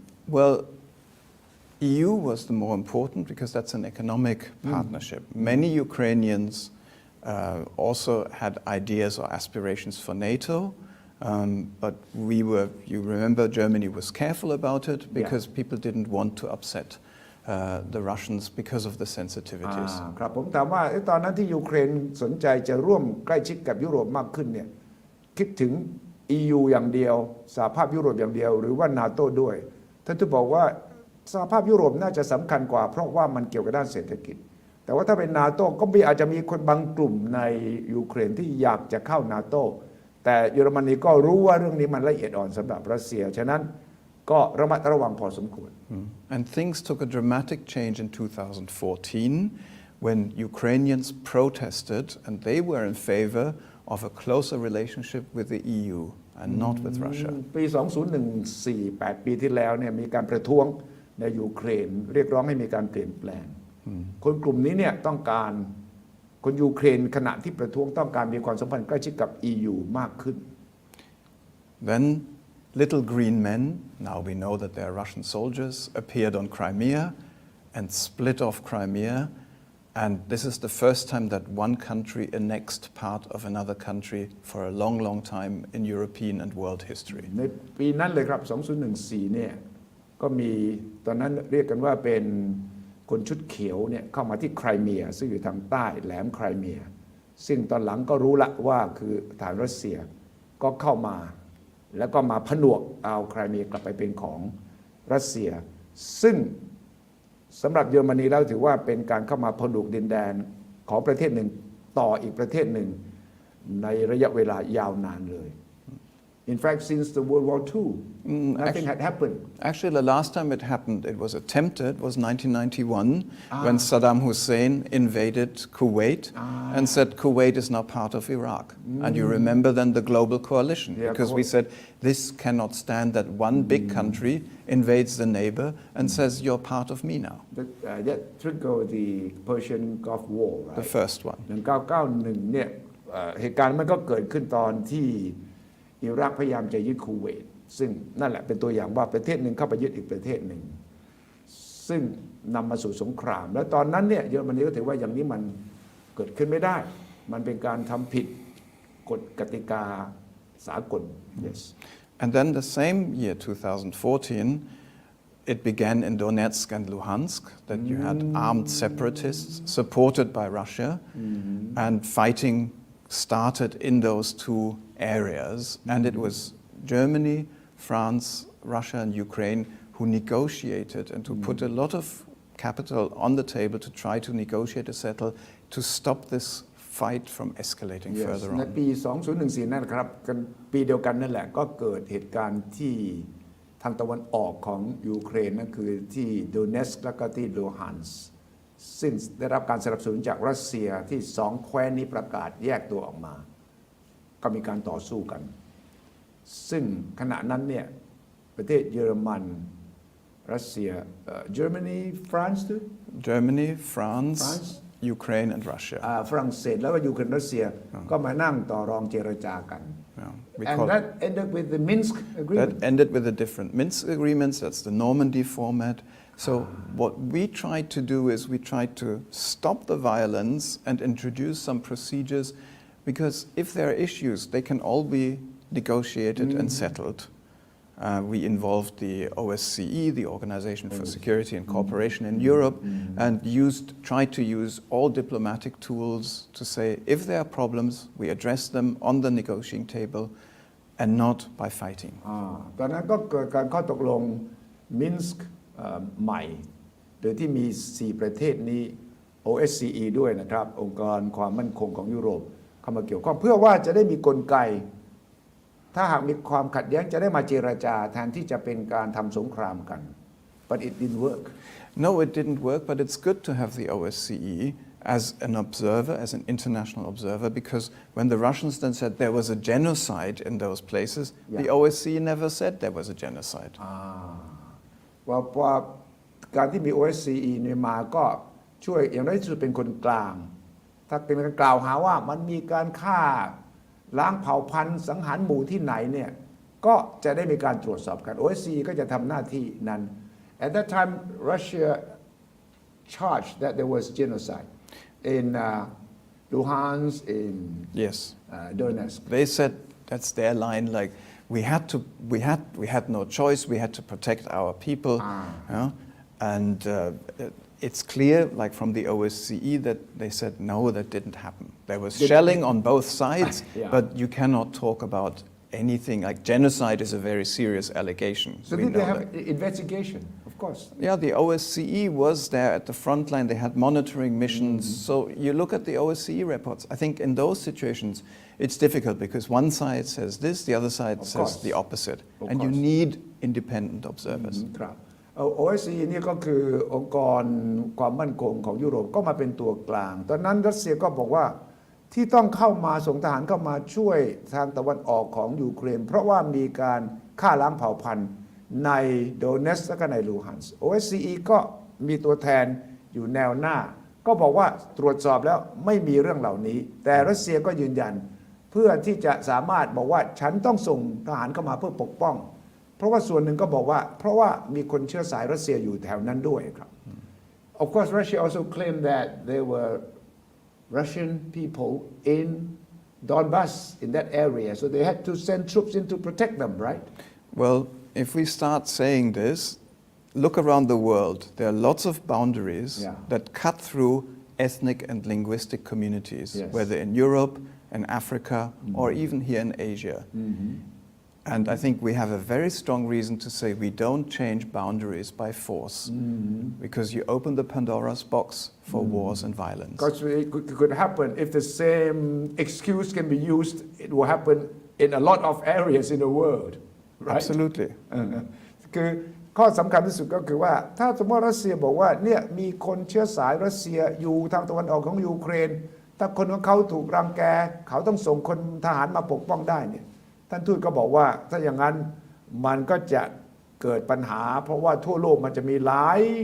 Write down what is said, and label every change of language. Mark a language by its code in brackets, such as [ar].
[en] Well, EU was the more important because that's an economic partnership. Many Ukrainians also had ideas or aspirations for NATO, but you remember Germany was careful about it because people didn't want to upset the Russians because of the sensitivities. [th] ครับผมถามว่าตอนนั้นที่ยูเครนสนใจจะร่วมใกล้ชิดกับยุโรปมากขึ้นเนี่ยคิดถึง EU อย่างเดียวสหภาพยุโรปอย่างเดียวหรือว่า NATO ด้วยท่านทูตบอกว่าสหภาพยุโรปน่าจะสำคัญกว่าเพราะว่ามันเกี่ยวกับด้านเศรษฐกิจ แต่ว่าถ้าเป็นนาโต้ก็อาจจะมีคนบางกลุ่มในยูเครนที่อยากจะเข้านาโต้แต่เยอรมนีก็รู้ว่าเรื่องนี้มันละเอียดอ่อนสำหรับรัสเซียฉะนั้นก็ระมัดระวังพอสมควร [en] And things took a dramatic change in 2014 when Ukrainians protested and they were in favor of a closer relationship with the EU and not with Russia. [th] ปี 2014 8 ปีที่แล้วเนี่ยมีการประท้วงในยูเครนเรียกร้องให้มีการเปลี่ยนแปลงคนกลุ่มนี้เนี่ยต้องการคนยูเครนขณะที่ประท้วงต้องการมีความสัมพันธ์ใกล้ชิดกับ EU มากขึ้น [en] Then little green men, now we know that they are Russian soldiers, appeared on Crimea and split off Crimea. And this is the first time that one country annexed part of another country for a long, long time in European and world history. [th] ในปีนั้นเลยครับ 2014 เนี่ยก็มีตอนนั้นเรียกกันว่าเป็นคนชุดเขียวเนี่ยเข้ามาที่ไครเมียซึ่งอยู่ทางใต้แหลมไครเมียซึ่งตอนหลังก็รู้ละว่าคือฐานรัสเซียก็เข้ามาแล้วก็มาผนวกเอาไครเมียกลับไปเป็นของรัสเซียซึ่ง สำหรับเยอรมนีแล้วถือว่าเป็นการเข้ามาผนวกดินแดนของประเทศหนึ่งต่ออีกประเทศหนึ่งในระยะเวลายาวนานเลย [en] In fact, since the World War II, nothing had happened. Actually, the last time it happened, it was attempted, was 1991, when Saddam Hussein invaded Kuwait and said Kuwait is now part of Iraq. And you remember then the global coalition, because we said this cannot stand that one big country invades the neighbor and says you're part of me now. That triggered the Persian Gulf War, right? The first one. [th] 1991 เนี่ยเหตุการณ์มันก็เกิดขึ้นตอนที่อิรักพยายามจะยึดคูเวตซึ่งนั่นแหละเป็นตัวอย่างว่าประเทศหนึ่งเข้าไปยึดอีกประเทศหนึ่งซึ่งนำมาสู่สงครามแล้วตอนนั้นเนี่ยเยอรมนีก็ถือว่าอย่างนี้มันเกิดขึ้นไม่ได้มันเป็นการทำผิดกฎกติกาสากล [en] yes And then the same year 2014 it began in Donetsk and Luhansk that you had armed separatists supported by Russia and fighting started in those two areas, and it was Germany, France, Russia, and Ukraine who negotiated and who put a lot of capital on the table to try to negotiate a settle to stop this fight from escalating further on. [th] ในปี 2014 นั่นครับกันปีเดียวกันนั่นแหละก็เกิดเหตุการณ์ที่ทางตะวันออกของยูเครนนั่นคือที่โดเนสก์และก็ที่ลูฮันส์ซึ่งได้รับการสนับสนุนจากรัสเซียที่สองแคว้นนี้ประกาศแยกตัวออกมาก็มีการต่อสู้กันซึ่งขณะนั้นเนี่ยประเทศเยอรมันรัสเซีย [en] Germany France too Germany France Ukraine and Russia [th] ฝรั่งเศสแล้วก็ยูเครนรัสเซียก็มานั่งต่อรองเจรจากัน [en] and that ended with the Minsk agreement that ended with the different Minsk agreements that's the Normandy format so what we tried to do is we tried to stop the violence and introduce some procedures because if there are issues they can all be negotiated and settled we involved the OSCE, the Organization for Security and Cooperation in Europe, and tried to use all diplomatic tools to say if there are problems, we address them on the negotiating table and not by fighting. [th] ตอนนั้นก็เกิดการข้อตกลงมินสก์ใหม่โดยที่มี 4 ประเทศนี้ OSCE ด้วยนะครับองค์การความมั่นคงของยุโรปเข้ามาเกี่ยวข้องเพื่อว่าจะได้มีกลไกถ้าหากมีความขัดแย้งจะได้มาเจรจาแทนที่จะเป็นการทำสงครามกัน [en] but it didn't work No it didn't work but it's good to have the OSCE as an observer as an international observer because when the Russians then said there was a genocide in those places the OSCE never said there was a genocide [th] ว่าการที่มี OSCE เนี่ยมาก็ช่วยอย่างน้อยที่สุดเป็นคนกลางถ้าเป็นการกล่าวหาว่ามันมีการฆ่าล้างเผ่าพันธุ์สังหารหมู่ที่ไหนเนี่ยก็จะได้มีการตรวจสอบกัน OSCE ก็จะทำหน้าที่นั้น [en] At that time Russia charged that there was genocide in Luhansk in Donetsk They said that's their line like we had no choice we had to protect our people and it's clear, like from the OSCE, that they said no, that didn't happen. There was shelling on both sides, but you cannot talk about anything like genocide is a very serious allegation. So did they have investigation of course. Yeah, the OSCE was there at the front line. They had monitoring missions. So you look at the OSCE reports. I think in those situations, it's difficult because one side says this, the other side Of says course. the opposite. Of And you course. need independent observers. [th] ครับOSCE นี่ก็คือองค์กรความมั่นคงของยุโรปก็มาเป็นตัวกลาง ตอนนั้นรัสเซียก็บอกว่าที่ต้องเข้ามาส่งทหารเข้ามาช่วยทางตะวันออกของยูเครนเพราะว่ามีการฆ่าล้างเผ่าพันธุ์ในโดเนสและก็ในลูฮันส์ OSCE ก็มีตัวแทนอยู่แนวหน้า ก็บอกว่าตรวจสอบแล้วไม่มีเรื่องเหล่านี้ แต่รัสเซียก็ยืนยัน เพื่อที่จะสามารถบอกว่าฉันต้องส่งทหารเข้ามาเพื่อปกป้องเพราะว่าส่วนหนึ่งก็บอกว่าเพราะว่ามีคนเชื้อสายรัสเซียอยู่แถวนั้นด้วยครับ [en] Of course Russia also claimed that there were Russian people in Donbas in that area so they had to send troops in to protect them right Well, if we start saying this, look around the world. There are lots of boundaries that cut through ethnic and linguistic communities, whether in Europe, in Africa, or even here in Asia. And I think we have a very strong reason to say we don't change boundaries by force, because you open the Pandora's box for wars and violence. Because it could happen if the same excuse can be used it will happen in a lot of areas in the world right Absolutely. [th] คือข้อสำคัญที่สุดก็คือว่าถ้าสมมติรัสเซียบอกว่าเนี่ยมีคนเชื้อสายรัสเซียอยู่ทางตะวันออกของยูเครนถ้าคนของเขาถูกรังแกเขาต้องส่งคนทหารมาปกป้องได้เนี่ยท่านทูตก็บอกว่าถ้าอย่างนั้นมันก็จะเกิดปัญหาเพราะว่าทั่วโลกมันจะมีหลาย